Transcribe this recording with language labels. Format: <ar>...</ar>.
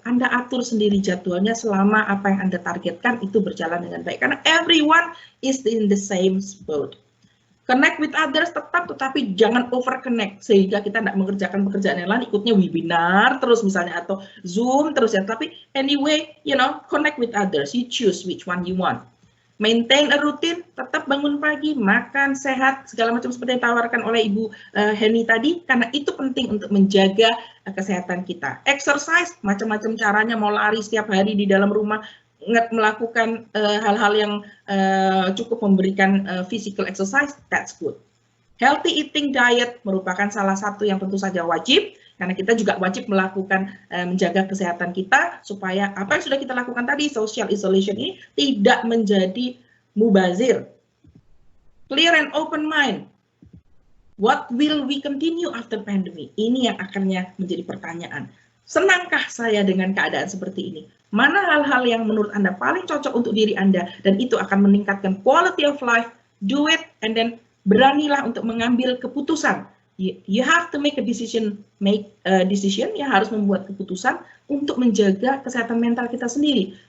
<id>Anda atur sendiri jadwalnya selama apa yang Anda targetkan itu berjalan dengan baik. Karena</id> <en>everyone is in the same boat. Connect with others</en> <id>tetap, tetapi jangan</id> <en>over connect</en> <id>sehingga kita tidak mengerjakan pekerjaan yang lain, ikutnya webinar terus misalnya atau Zoom terus ya.</id> <en>Tapi anyway, connect with others. You choose which one you want. Maintain a routine,</en> <id>tetap bangun pagi, makan sehat, segala macam seperti yang ditawarkan oleh Ibu Heni tadi, karena itu penting untuk menjaga kesehatan kita. Exercise, macam-macam caranya, mau lari setiap hari di dalam rumah, melakukan hal-hal yang cukup memberikan</id> <en>physical exercise, that's good. Healthy eating diet</en> <id>merupakan salah satu yang tentu saja wajib, karena kita juga wajib melakukan menjaga kesehatan kita supaya apa yang sudah kita lakukan tadi,</id> <en>social isolation</en> <id>ini tidak menjadi mubazir.</id> <en>Clear and open mind. What will we continue after pandemic?</en> <id>Ini yang akannya menjadi pertanyaan. Senangkah saya dengan keadaan seperti ini? Mana hal-hal yang menurut Anda paling cocok untuk diri Anda dan itu akan meningkatkan</id> <en>quality of life? Do it and then</en> <id>beranilah untuk mengambil keputusan.</id> <en>You have to make a decision,</en> <id>ya harus membuat keputusan untuk menjaga kesehatan mental kita sendiri.</id>